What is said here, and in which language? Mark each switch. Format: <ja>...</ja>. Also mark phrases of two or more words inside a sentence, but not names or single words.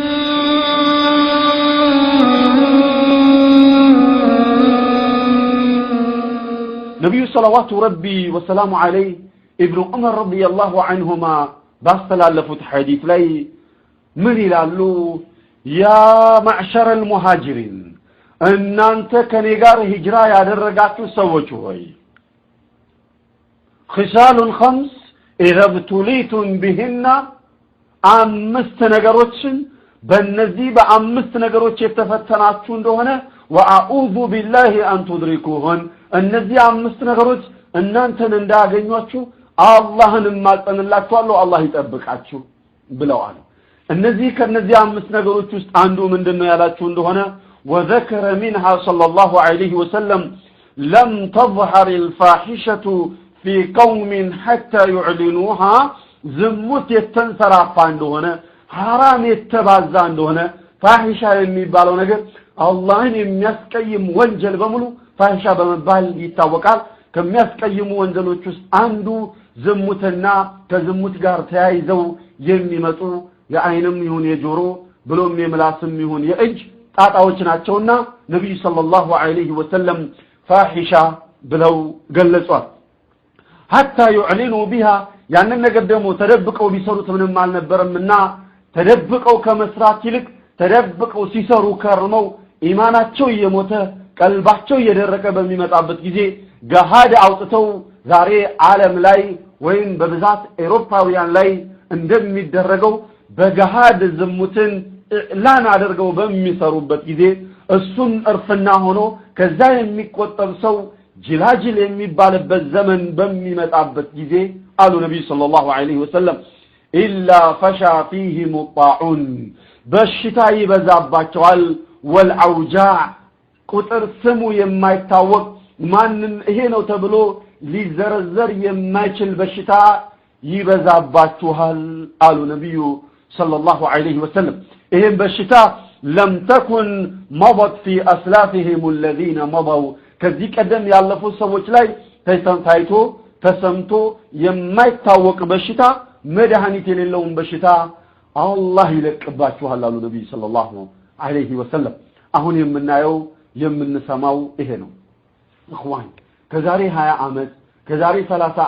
<am>ነብዩ</am> <ar>صلى الله ربي وسلامه عليه</ar> <am>ኢብኑ ዑመር</am> <ar>رضي الله عنهما</ar> <am>ባስተላለፉት ሐዲስ ላይ ምን ይላሉ?</am> <ar>يا معشر المهاجرين</ar> <am>እናንተ ከኔ ጋር ሂጅራ ያደረጋችሁ ሰዎች ሆይ</am> <ar>خصال خمس اذا ابتليتم بهن</ar> <am>አምስት ነገሮችን በእነዚህ በአምስት ነገሮች የተፈተናችሁ እንደሆነ</am> <ar>وأعوذ بالله أن تدركوهن</ar> <am>እነዚህ አምስት ነገሮች እናንተን እንዳያገኟችሁ አላህን ማጸንላችኋለሁ አላህ ይጠብቃችሁ ብለዋል። እነዚህ ከነዚህ አምስት ነገሮች ውስጥ አንዱ ምንድነው ያላችሁ እንደሆነ</am> <ar>وذكر منها صلى الله عليه وسلم لم تظهر الفاحشة في قوم حتى يعلنوها</ar> <am>ዝሙት የተንሰራፋ እንደሆነ ሐራም የተባዛ እንደሆነ ፋሂሻ የሚባለው ነገር አላህን የሚያስቀይም ወንጀል በሙሉ ፋሂሻ በመባል ይታወቃል ከሚያስቀይሙ ወንጀሎች ውስጥ አንዱ ዝሙትና ከዝሙት ጋር ተያይዘው የሚመጡ የአይንም ይሁን የጆሮ ብሎም የምላስም ይሁን የእጅ ጣጣዎች ናቸውና ነብዩ</am> <ar>صلى الله عليه وسلم</ar> <am>ፋሂሻ ብለው ገለጿል</am> <ar>حتى يعلنوا بها</ar> <am>ያንን ነገር ደግሞ ተደብቀው ቢሰሩት ምንም አልነበረምና ተደብቀው ከመስራት ይልቅ ተደብቀው ሲሰሩ ከርመው ኢማናቸው እየሞተ ቀልባቸው እየደረቀ በሚመጣበት ጊዜ ገሃድ አውጥተው ዛሬ ዓለም ላይ ወይም በብዛት አውሮፓውያን ላይ እንደሚደረገው በገሃድ ዝሙትን ኢዕላን አድርገው በሚሰሩበት ጊዜ እሱም እርፍና ሆኖ ከዛ የሚቆጠብ ሰው ጅላጅል የሚባልበት ዘመን በሚመጣበት ጊዜ አሉ ነብዩ</am> <ar>صلى الله عليه وسلم إلا فشا فيهم الطاعون</ar> <am>በሽታ ይበዛባቸዋል ወልአውጃዕ ቁጥር ስሙ የማይታወቅ ማንን ይሄ ነው ተብሎ ሊዘረዘር የማይችል በሽታ ይበዛባቸዋል አሉ ነብዩ</am> <ar>صلى الله عليه وسلم</ar> <am>ይሄን በሽታ</am> <ar>لم تكن مضت في أسلافهم الذين مضوا</ar> <am>ከዚህ ቀደም ያለፉ ሰዎች ላይ ታይቶ ተሰምቶ የማይታወቅ በሽታ መድኃኒት የሌለውን በሽታ አላህ ይለቅባችኋል አሉ ነብዩ</am> <ar>صلى الله عليه وسلم</ar> <am>አሁን የምናየው የምንሰማው ይሄ ነው እخوان ከዛሬ 20 አመት ከዛሬ 30</am>